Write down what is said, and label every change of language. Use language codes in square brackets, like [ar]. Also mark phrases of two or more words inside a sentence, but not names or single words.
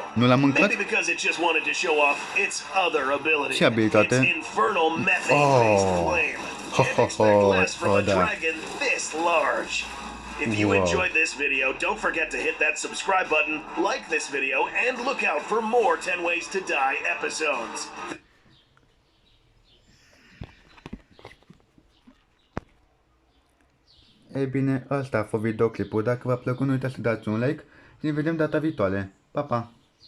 [en] Maybe because it just wanted to show off its other ability. Its infernal methane-based flame. Can't expect less from a dragon this large. If you enjoyed this video, don't forget to hit that subscribe button, like this video, and look out for more 10 Ways to Die episodes. [ro] Ei bine, ăsta a fost videoclipul. Dacă v-a plăcut, nu uitați să dați un like și ne vedem data viitoare. Pa, pa!